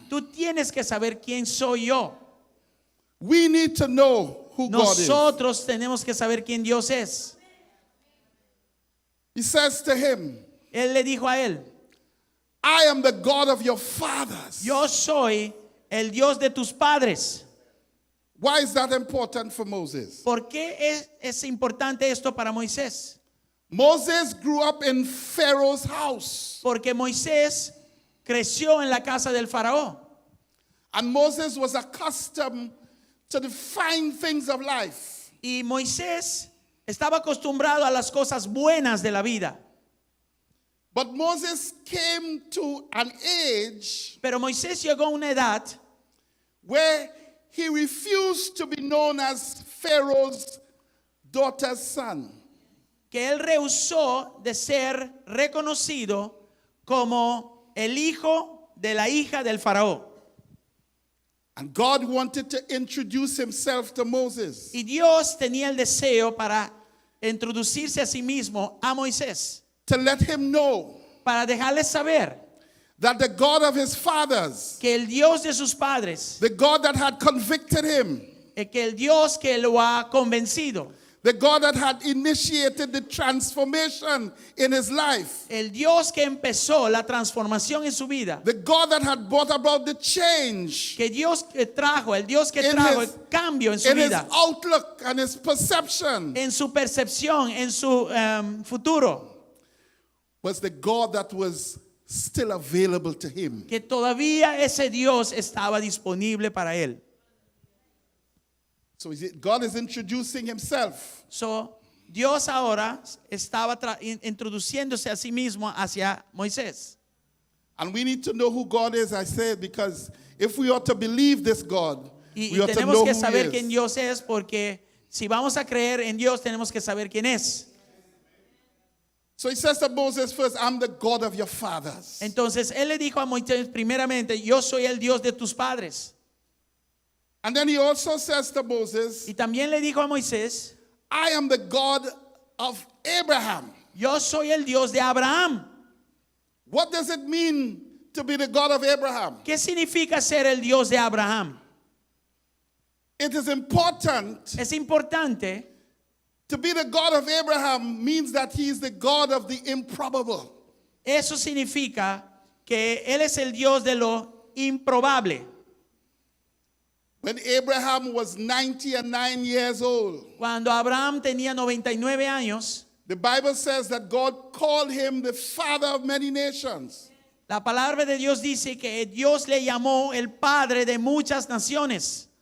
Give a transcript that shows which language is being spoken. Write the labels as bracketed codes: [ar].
[es] tú tienes que saber quién soy yo. [en] We need to know who God is. [es] Nosotros tenemos que saber quién Dios es. [en] He says to him, [es] Él le dijo a él, [en] I am the God of your fathers. [es] yo soy el Dios de tus padres. [en] Why is that important for Moses? [es] ¿Por qué es importante esto para Moisés? [en] Moses grew up in Pharaoh's house. [es] Porque Moisés creció en la casa del faraón. [en] And Moses was accustomed to the fine things of life. [es] Y Moisés estaba acostumbrado a las cosas buenas de la vida. [en] But Moses came to an age [es] Pero Moisés llegó a una edad [en] where he refused to be known as Pharaoh's daughter's son. [es] que él rehusó de ser reconocido como el hijo de la hija del faraón. [en] And God wanted to introduce himself to Moses. [es] Y Dios tenía el deseo para introducirse a sí mismo a Moisés, [en] To let him know [es] para dejarle saber [en] that the God of his fathers, [es] que el Dios de sus padres, [en] the God that had convicted him, [es] que el Dios que lo ha convencido, [en] the God that had initiated the transformation in his life, [es] el Dios que empezó la transformación en su vida, [en] the God that had brought about the change [es] que Dios que trajo, el Dios que [en] In [es] trajo [en] his- [es] el cambio en su [en] in his [es] vida, [en] outlook and his perception, [es] en su percepción, en su futuro, [en] was the God that was still available to him. [es] que todavía ese Dios estaba disponible para él. [en] So God is introducing himself. [es] So, Dios ahora estaba introduciéndose a sí mismo hacia Moisés. [en] And we need to know who God is, I said, because if we ought to believe this God, [es] Y [en] we ought to [es] tenemos [en] know [es] que [en] who [es] saber quién [en] is. [es] Dios es, porque si vamos a creer en Dios, tenemos que saber quién es. [en] So he says to Moses first, I'm the God of your fathers. [es] Entonces, él le dijo a Moisés, primeramente, yo soy el Dios de tus padres. [en] And then he also says to Moses, [es] Y también le dijo a Moisés, [en] I am the God of Abraham. [es] yo soy el Dios de Abraham. [en] What does it mean to be the God of Abraham? [es] ¿Qué significa ser el Dios de Abraham? [en] It is important. [es] Es importante. [en] To be the God of Abraham means that he is the God of the improbable. [es] Eso significa que él es el Dios de lo improbable. [en] When Abraham was 99 years old, [es] Cuando Abraham tenía 99 años, [en] the Bible says that God called him the father of many nations. [es] la palabra de Dios dice que Dios le llamó el padre de muchas naciones.